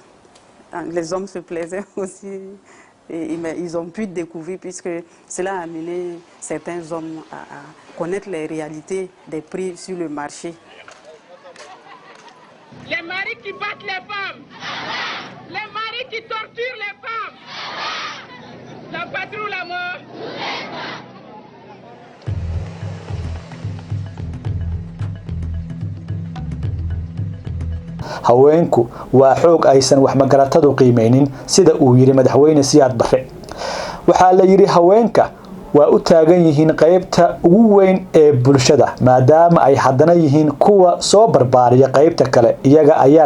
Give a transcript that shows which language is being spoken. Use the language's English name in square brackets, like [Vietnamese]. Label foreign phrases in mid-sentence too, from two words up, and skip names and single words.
[French] Les hommes se plaisaient aussi. Et ils ont pu découvrir puisque cela a amené certains hommes à connaître les réalités des prix sur le marché. Les maris qui battent les femmes, les maris qui torturent les femmes, la patrie ou la mort. [Somali] haweenku waa xoog aysan wax magaratadu qiimeynin sida uu yiri madaxweyne Siyaad Barre waxa la yiri haweenka waa u taagan yihiin qaybta ugu weyn ee bulshada maadaama ay haddana yihiin kuwa soo barbaariya qaybta kale iyaga ayaa